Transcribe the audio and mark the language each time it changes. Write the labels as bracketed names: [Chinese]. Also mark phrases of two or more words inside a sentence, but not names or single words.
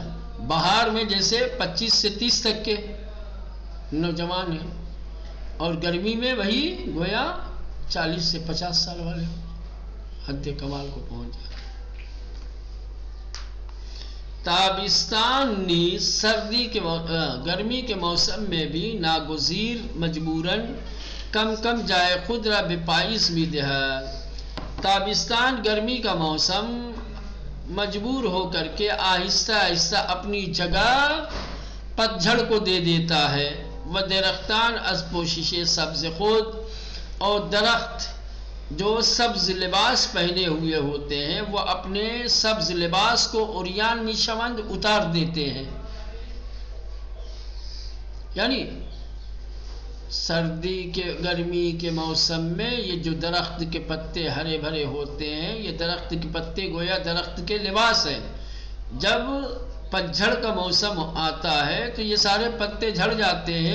[Urdu] بہار میں جیسے 25 سے 30 تک کے نوجوان ہیں اور گرمی میں وہی گویا 40 سے 50 سال والے حد کمال کو پہنچ جاتے. [Persian] تابستان نیز [Urdu] گرمی کے موسم میں بھی [Persian] ناگزیر مجبوراً کم کم جائے خود را بپائیز می دہد. [Urdu] تابستان گرمی کا موسم مجبور ہو کر کے آہستہ آہستہ اپنی جگہ پتجھڑ کو دے دیتا ہے. [Persian] و درختان از پوشش سبز خود، [Urdu] اور درخت جو سبز لباس پہنے ہوئے ہوتے ہیں وہ اپنے سبز لباس کو [Persian] عریان می شوند [Urdu] اتار دیتے ہیں. یعنی سردی کے گرمی کے موسم میں یہ جو درخت کے پتے ہرے بھرے ہوتے ہیں، یہ درخت کے پتے گویا درخت کے لباس ہیں. جب پتجھڑ کا موسم آتا ہے تو یہ سارے پتے جھڑ جاتے ہیں.